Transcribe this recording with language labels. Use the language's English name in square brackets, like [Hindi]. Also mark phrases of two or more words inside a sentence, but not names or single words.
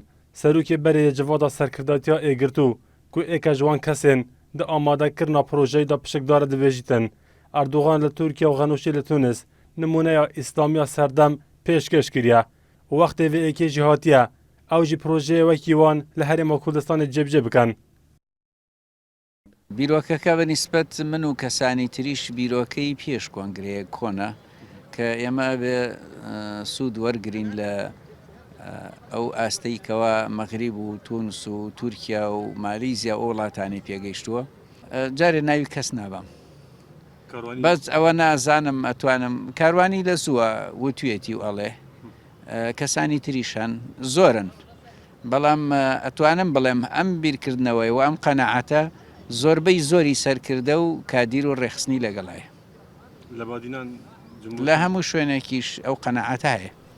[Kurdish] Serokê berê civada serkirdatiya êgirtû ku êke ji wan kesên di amadekirina projeyê da pişikdar dibêjîtin. Erdogan li Tirkiye û Xenûşê li Tunis nimûneya îslamiya serdem pêşkêş kiriye û wextê vê êkê jî hatiye ew jî projeyê wekî wan li Herêma Kurdistanê cêbicê bikin. [Central Kurdish] بیرۆکەکە بە نیسبەت من و کەسانی تریش بیرۆکەی پێش کۆنگرەیە کۆنە کە ئێمە بێ سوود وەرگرین لە ئەو ئاستەی کەوا مەغریب و تونس و تورکیا و مالیزیا و وڵاتانی پێگەیشتووە جارێ ناوی کەس نابم بەس ئەوە نازانم ئەتوانم کاروانی لە زووە وتوێتی و ئەڵێ کەسانی تریشان زۆرن بەڵام ئەتوانم بڵێم ئەم بیرکردنەوەی و ئەم قەنەعەتە زۆربەی زۆری سەرکردە و کادیر و ڕێخستنی لەگەڵایە لە هەموو شوێنێکیش ئەو قەنەعەتە هەیە.